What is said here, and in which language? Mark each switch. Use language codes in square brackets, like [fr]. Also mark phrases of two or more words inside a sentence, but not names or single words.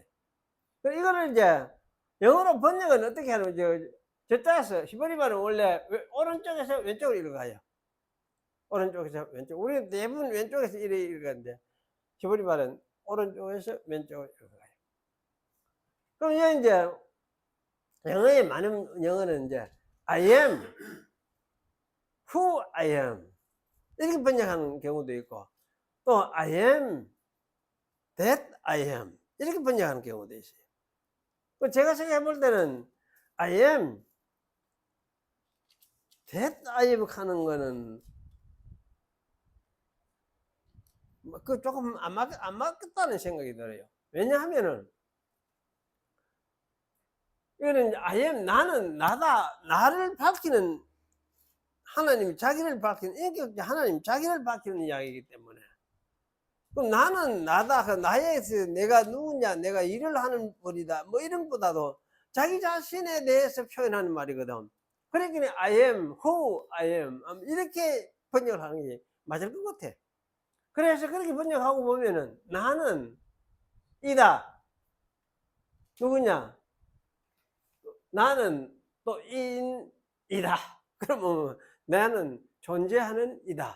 [ko] 이거를 이제 영어로 번역은 어떻게 하는 저자에서 히브리 말은 원래 오른쪽에서 왼쪽으로 읽어가요. 오른쪽에서 왼쪽. 우리 대부분 왼쪽에서 이래 읽었는데 히브리 말은 오른쪽에서 왼쪽으로 읽어가요. 그럼 이제 영어에 많은 영어는 이제 [en] I am who I am [ko] 이렇게 번역하는 경우도 있고 또 [en] I am that I am [ko] 이렇게 번역하는 경우도 있어요. 제가 생각해 볼 때는 [en] I am that I am [ko] 하는 거는 그 조금 안 맞겠다는 생각이 들어요. 왜냐하면은 이거는 [en] I am [ko] 나는 나다 나를 밝히는 하나님이 자기를 밝히는 인격적 하나님 자기를 밝히는 이야기이기 때문에 그럼 나는 나다 그 나에서 내가 누구냐 내가 일을 하는 분이다 뭐 이런 보다도 자기 자신에 대해서 표현하는 말이거든. 그러니까 [en] I am who I am [ko] 이렇게 번역을 하는 게 맞을 것 같아. 그래서 그렇게 번역하고 보면은 나는 이다 누구냐 나는 또 인이다. 그러면 나는 존재하는 이다.